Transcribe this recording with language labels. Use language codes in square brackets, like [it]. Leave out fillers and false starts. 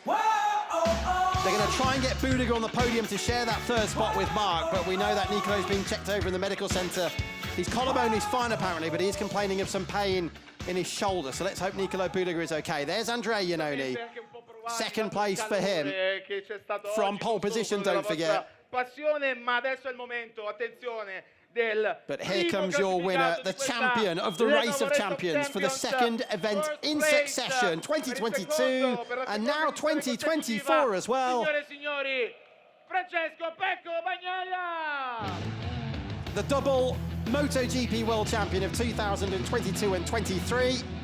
[en] They're going to try and get Budiger on the podium to share that 3rd spot with Marc, but we know that Nicolo's being checked over in the medical centre. His collarbone is fine apparently, but he is complaining of some pain in his shoulder, so let's hope Nicolo Budiger is okay. There's Andrea Iannone, 2nd place for him, from pole position, don't forget. [it] Passione, ma adesso è il momento, attenzione, del [en] But here comes your winner, the champion of the Race of Champions for the 2nd event in succession, 2022 and now 2024 as well. [it] Signore e signori, Francesco Pecco Bagnaia! [en] The double MotoGP World Champion of 2022 and 23.